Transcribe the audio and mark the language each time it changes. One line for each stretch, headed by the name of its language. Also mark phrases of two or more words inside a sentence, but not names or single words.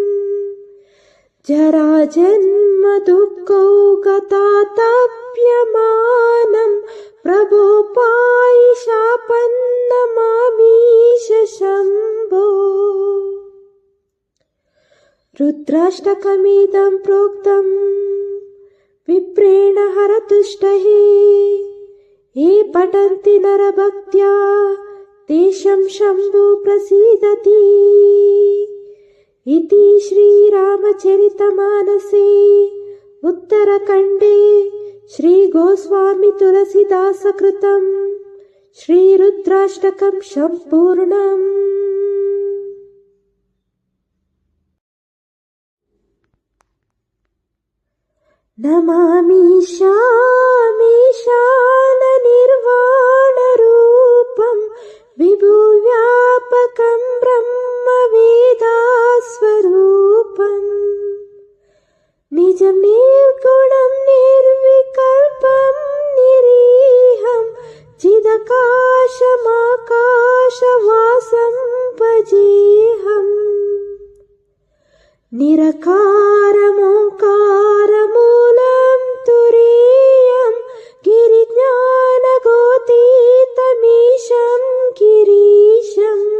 Sanskrit: జరాజన్మ దుఃఖౌ గతాతప్యమానం ప్రభో పాయి శాపన్నమామీశ శంభో రుద్రాష్టకమిదం ప్రోక్తం విప్రేణ హరతుష్టః ये पठन्ति नरभक्त्या तेषां शम्भो प्रसीदति इति श्रीरामचरितमानसे उत्तरखण्डे श्रीगोस्वामी तुलसीदासकृतं श्रीरुद्राष्टकं सम्पूर्णम्। నమామి శామీశాననిర్వాణరూపం విభువ్యాపకం బ్రహ్మవేదాస్వరూపం నిజం నిర్గుణం నిర్వికల్పం నిరీహం చిదకాశమాకాశవాసం భజేహం నిరకారమోంకారమూలం తురీయం గిరిజ్ఞానగోతీతమీశం గిరీశం